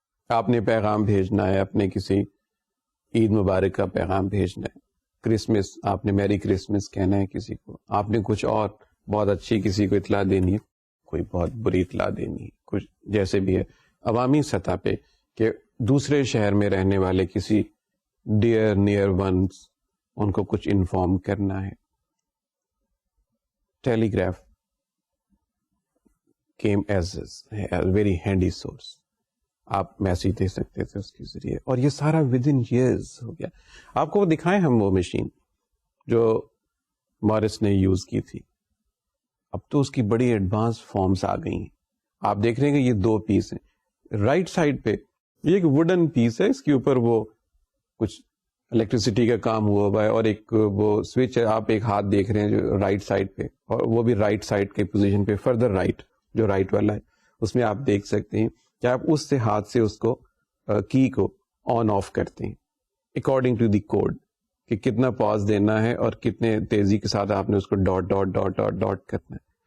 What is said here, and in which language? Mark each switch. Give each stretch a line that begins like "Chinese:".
Urdu: آپ نے پیغام بھیجنا ہے, اپنے کسی عید مبارک کا پیغام بھیجنا ہے, کرسمس آپ نے میری کرسمس کہنا ہے کسی کو, آپ نے کچھ اور بہت اچھی کسی کو اطلاع دینی ہے, کوئی بہت بری اطلاع دینی ہے, کچھ جیسے بھی ہے عوامی سطح پہ کہ دوسرے شہر میں رہنے والے کسی ڈیئر نیئر ونس ان کو کچھ انفارم کرنا ہے.
English: Telegraph came as a very handy source.
Urdu: آپ میسج دے سکتے تھے اس کے ذریعے, اور یہ سارا
English: within years
Urdu: ہو گیا. آپ کو وہ دکھائیں ہم وہ مشین جو مورس نے یوز کی تھی, اب تو اس کی بڑی ایڈوانس فارمز آ گئی ہیں. آپ دیکھ رہے ہیں کہ یہ 2 پیس ہیں. رائٹ سائڈ پہ یہ ایک ووڈن پیس ہے, اس کے اوپر وہ کچھ الیکٹریسٹی کا کام ہوا ہے, اور ایک وہ سوئچ ہے, آپ ایک ہاتھ دیکھ رہے ہیں جو رائٹ سائڈ پہ, اور وہ بھی رائٹ سائڈ کے پوزیشن پہ, فردر رائٹ جو رائٹ والا ہے اس میں آپ دیکھ سکتے ہیں کہ آپ اس سے ہاتھ سے اس کو کی کو آن آف کرتے ہیں اکارڈنگ ٹو دی کوڈ, کہ کتنا پاز دینا ہے اور کتنے تیزی کے ساتھ آپ نے اس کو dot dot dot dot dot کرنا ہے.